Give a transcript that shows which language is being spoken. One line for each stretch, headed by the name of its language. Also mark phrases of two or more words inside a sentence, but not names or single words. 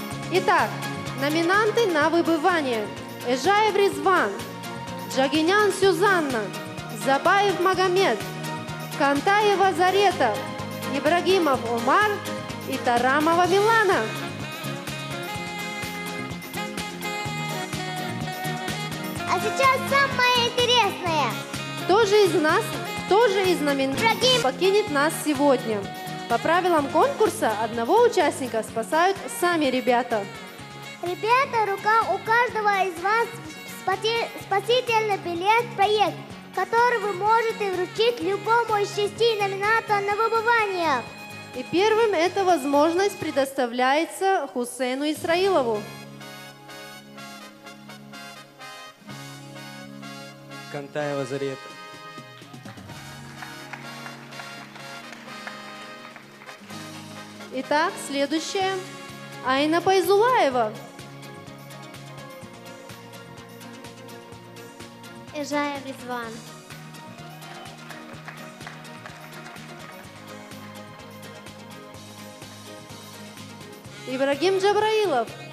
Russian: Итак, номинанты на выбывание. Эжаев Ризван, Джагинян Сюзанна, Забаев Магомед, Кантаева Зарета, Ибрагимов Омар и Тарамова Милана. А сейчас самое интересное. Кто же из номинантов покинет нас сегодня? По правилам конкурса одного участника спасают сами ребята. Ребята, у каждого из вас спасительный билет в проект, который вы можете вручить любому из 6 номинантов на выбывание. И первым эта возможность предоставляется Хусейну Исраилову. Кантаева Зарета. Итак, следующая. Айна Пайзулаева. Эжаев Ризван. Ибрагим Джабраилов.